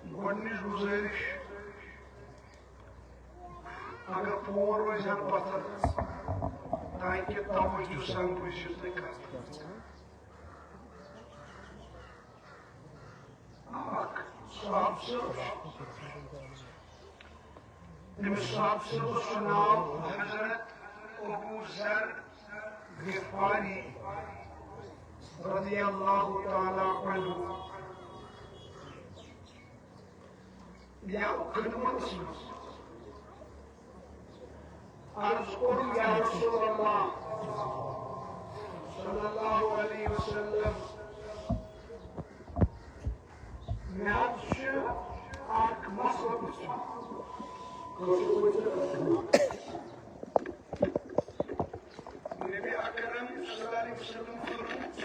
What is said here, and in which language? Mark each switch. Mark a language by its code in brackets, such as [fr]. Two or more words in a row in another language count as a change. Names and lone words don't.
[ks] گۄڈنِچ گُزٲرِش اگر فون روزِ ہن پتھر تاکہِ توجہ سان بوٗزِو تُہۍ کتھ اکھ صاحب صٲب تٔمِس صاحب صٲبس چھُ ناو حضرت ابو ذر غفاری [ar] رضی اللہ تعالی عنہ [ks] یا خدمت عرض کوٚر [ar] یا رسول اللہ صلی اللہ علیہ وسلم [ks] مےٚ حظ چھُ اکھ مسلہٕ پرٛژھُن نبی اکرم [ar] صلی اللہ علیہ وسلم [ks] فرموو